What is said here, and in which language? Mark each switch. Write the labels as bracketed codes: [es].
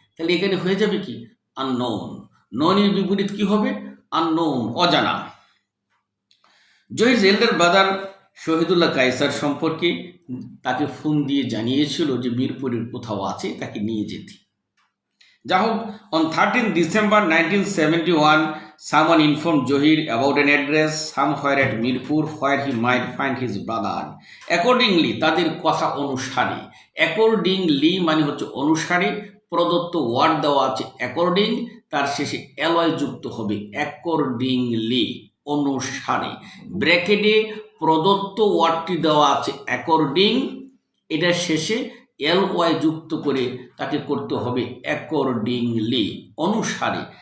[bn] তাহলে এখানে হয়ে যাবে কি আননোন। ননের বিপরীত কি হবে আননোন, অজানা। জহির এল্ডার ব্রাদার শহীদুল্লাহ কায়সার সম্পর্কে তাকে ফোন দিয়ে জানিয়েছিল যে মিরপুরের কোথাও আছে, তাকে নিয়ে যেতে। যা হোক, [en] on 13 December 1971, someone informed Johir about an address somewhere at Mirpur where he might find his brother. [bn] Accordingly, তাদের কথা অনুসারে, accordingly মানে হচ্ছে অনুসারে, প্রদত্ত ওয়ার্ড দেওয়া আছে অ্যাকর্ডিং, তার শেষে অ্যালয় যুক্ত হবে অ্যাকর্ডিংলি, অনুসারে। ব্র্যাকেটে প্রদত্ত ওয়ার্ডটি দেওয়া আছে অ্যাকর্ডিং, এটার শেষে LY যুক্ত করে তাকে করতে হবে অ্যাকর্ডিংলি, অনুসারে।